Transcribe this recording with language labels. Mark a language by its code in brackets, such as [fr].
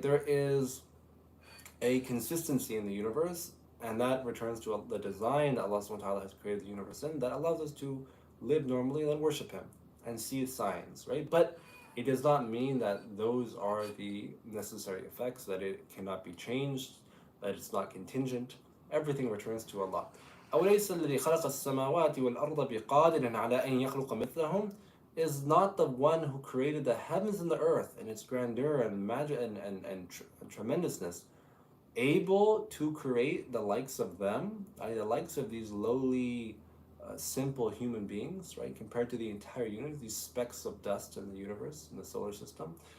[en] There is a consistency in the universe, and that returns to the design that Allah subhanahu wa ta'ala has created the universe in, that allows us to live normally and then worship Him and see signs, right? But it does not mean that those are the necessary effects, that it cannot be changed, that it's not contingent. Everything returns to Allah. [ar] أوليس الذي خلق السماوات والأرض بقادر على أن يخلق مثلهم? [en] Is not the one who created the heavens and the earth and its grandeur and magic and tremendousness able to create the likes of them, the likes of these lowly, simple human beings, right? Compared to the entire universe, these specks of dust in the universe, in the solar system.